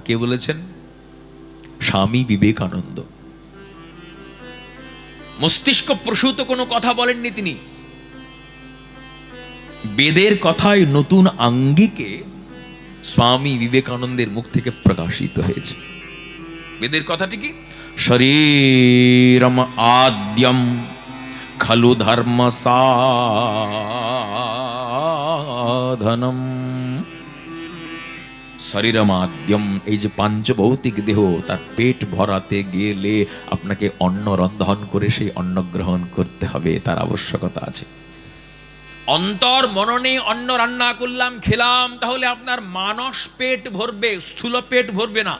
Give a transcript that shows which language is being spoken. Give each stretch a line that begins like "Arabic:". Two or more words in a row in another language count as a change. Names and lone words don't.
Bangla: কে বলেছেন? স্বামী বিবেকানন্দ। মস্তিষ্ক প্রসূত কোনো কথা বলেননি তিনি। বেদের কথায় নতুন আঙ্গিকে স্বামী বিবেকানন্দের মুখ থেকে প্রকাশিত হয়েছে। বেদের কথাটি কি?
Sanskrit: শরীরম আদ্যম খলু ধর্ম সাধনম। শরীরম আদ্যম,
Bangla: এই যে পাঞ্চভৌতিক দেহ, তার পেট ভরাতে গেলে আপনাকে অন্ন রন্ধন করে সেই অন্ন গ্রহণ করতে হবে, তার আবশ্যকতা আছে। অন্তর মননে অন্ন রান্না করলাম, খেলাম, তাহলে আপনার মানস পেট ভরবে, স্থূল পেট ভরবে না।